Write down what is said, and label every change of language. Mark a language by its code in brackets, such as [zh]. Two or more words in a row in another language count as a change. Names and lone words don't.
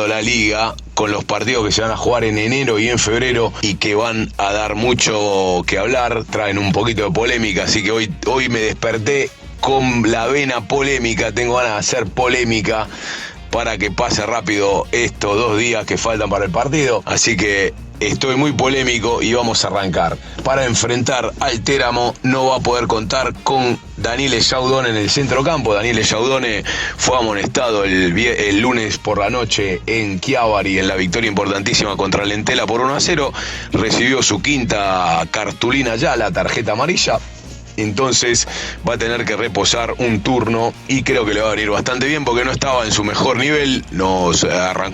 [es] la liga con los partidos que se van a jugar en enero y en febrero y que van a dar mucho que hablar, traen un poquito de polémica, así que hoy me desperté con la vena polémica, tengo ganas de hacer polémica para que pase rápido estos 2 días que faltan para el partido, así que estoy muy polémico y vamos a arrancar. Para enfrentar al Teramo no va a poder contar con Daniele Giaudone en el centrocampo. Daniele Giaudone fue amonestado el lunes por la noche en Chiavari en la victoria importantísima contra Lentela por 1-0. Recibió su 5ª cartulina ya, la tarjeta amarilla. Entonces va a tener que reposar un turno y creo que le va a venir bastante bien porque no estaba en su mejor nivel.